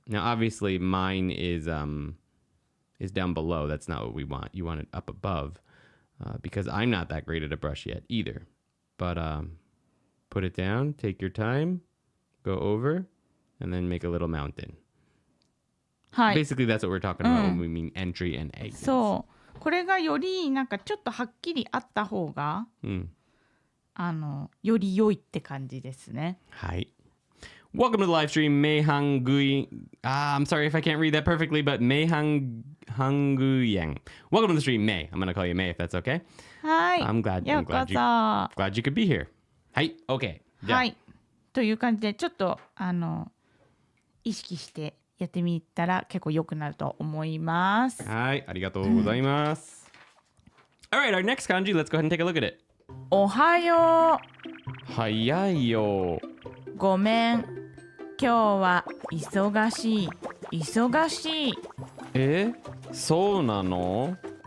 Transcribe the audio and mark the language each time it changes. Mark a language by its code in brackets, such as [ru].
[en] Now, obviously, mine is down below. That's not what we want. You want it up above, because I'm not that great at a brush yet either. But put it down, take your time, go over, and then make a little mountain. [ja] はい。 [en] Basically, that's what we're talking about when we mean entry and exit. [ja] そう。これがよりなんかちょっとはっきりあった方が、より良いって感じですね。 [en] はい。Welcome to the live stream, Mei Hangui. I'm sorry if I can't read that perfectly, but Mei Hanguyang. Welcome to the stream, Mei. I'm going to call you Mei if that's okay. [ja] はい。 [en] I'm glad [ja] ようこそ。 [en] glad you could be here. はい、OK。 [ja] はい。という感じで、ちょっと意識してやってみたら結構良くなると思います。はい、ありがとうございます。 [en] Alright, our next kanji, let's go ahead and take a look at it. [ja] おはよう。早いよ。ごめん。今日は忙しい。忙しい。そうなの？